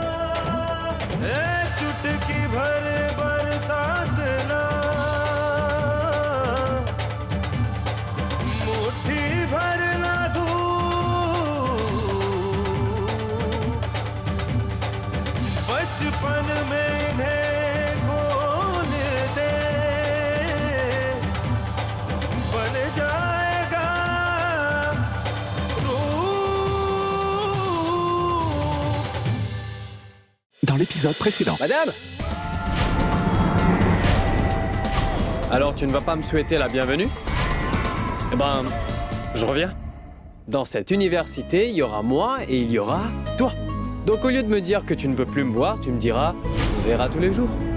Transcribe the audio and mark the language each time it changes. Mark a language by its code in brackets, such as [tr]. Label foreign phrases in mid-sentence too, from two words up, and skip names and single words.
[hi] चुटकी भर बरसात ना, मुट्ठी भर ना धूप, बचपन में इन्हें खोल दे, बन जाएगा रूप। [fr] Dans l'épisode précédent. Madame! Alors, tu ne vas pas me souhaiter la bienvenue? Eh ben, je reviens. Dans cette université, il y aura moi et il y aura toi. Donc, au lieu de me dire que tu ne veux plus me voir, tu me diras « On se verra tous les jours ».